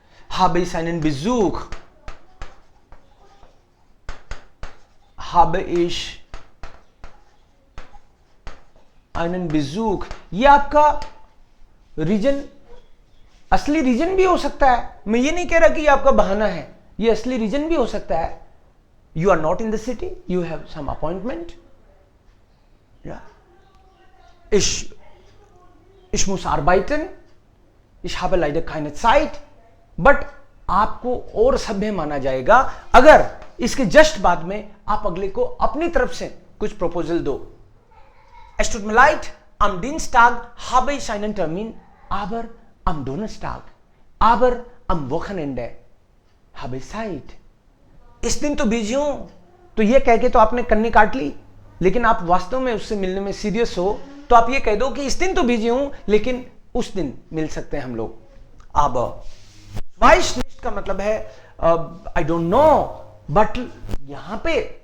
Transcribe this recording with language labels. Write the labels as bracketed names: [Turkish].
[German] habe ich einen Besuch, habe ich einen Besuch. [Hindi] ये आपका reason, असली रीजन भी हो सकता है. मैं ये नहीं कह रहा कि ये आपका बहाना है, ये असली रीजन भी हो सकता है. [English] You are not in the city, you have some appointment. [German] Ja. Ich muss arbeiten, ich habe leider keine Zeit. [Hindi] But आपको और सभ्य माना जाएगा अगर इसके जस्ट बाद में आप अगले को अपनी तरफ से कुछ प्रपोजल दो. [German] Es tut mir leid, am Dienstag habe ich einen Termin, aber am Donnerstag, aber am Wochenende habe ich Zeit. [Hindi] इस दिन तो बिजी हूं, तो ये कह के तो आपने कन्नी काट ली. लेकिन आप वास्तव में उससे मिलने में सीरियस हो तो आप ये कह दो कि इस दिन तो बिजी हूं लेकिन उस दिन मिल सकते हैं हम लोग. अब वाइशनिस्ट का मतलब है [English] I don't know, [Hindi] बट यहां पे